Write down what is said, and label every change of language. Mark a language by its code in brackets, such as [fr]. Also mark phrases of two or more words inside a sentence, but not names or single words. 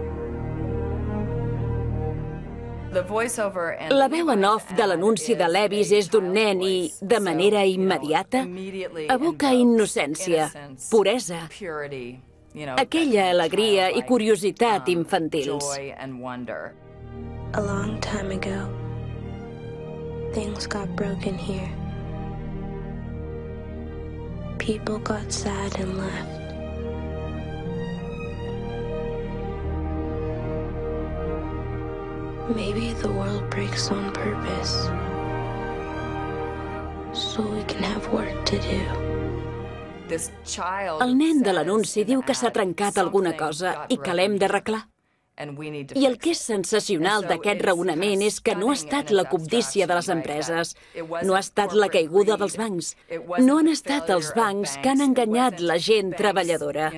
[ca] La veu en off de l'anunci de Levi's és d'un nen i, de manera immediata, evoca innocència, puresa, aquella alegria i curiositat infantils. [en] A long time ago, things got broken here. People got sad and left. Maybe the world breaks on purpose, so we can have work to do. [ca] El nen de l'anunci diu que s'ha trencat alguna cosa i que l'hem d'arreglar. I el que és sensacional d'aquest raonament és que no ha estat la cobdícia de les empreses, no ha estat la caiguda dels bancs, no han estat els bancs que han enganyat la gent treballadora.